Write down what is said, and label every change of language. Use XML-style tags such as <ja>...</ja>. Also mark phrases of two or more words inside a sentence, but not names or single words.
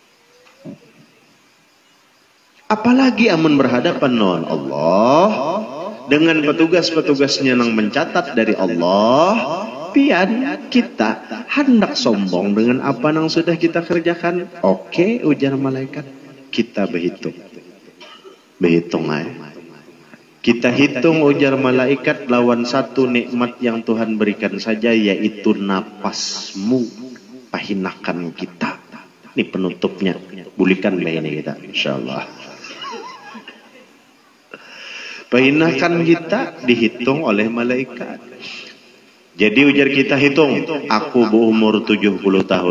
<id>Apalagi amun berhadapan dengan Allah, dengan petugas-petugasnya yang mencatat dari Allah, pian kita hendak sombong dengan apa yang sudah kita kerjakan. Oke, ujar malaikat, kita berhitung aja. Kita hitung, ujar malaikat, lawan satu nikmat yang Tuhan berikan saja, yaitu napasmu. Pahinakan kita. Ini penutupnya. Bulikan ini kita, insyaallah. Pahinakan kita dihitung oleh malaikat. Jadi ujar kita hitung, aku berumur 70 tahun.</id>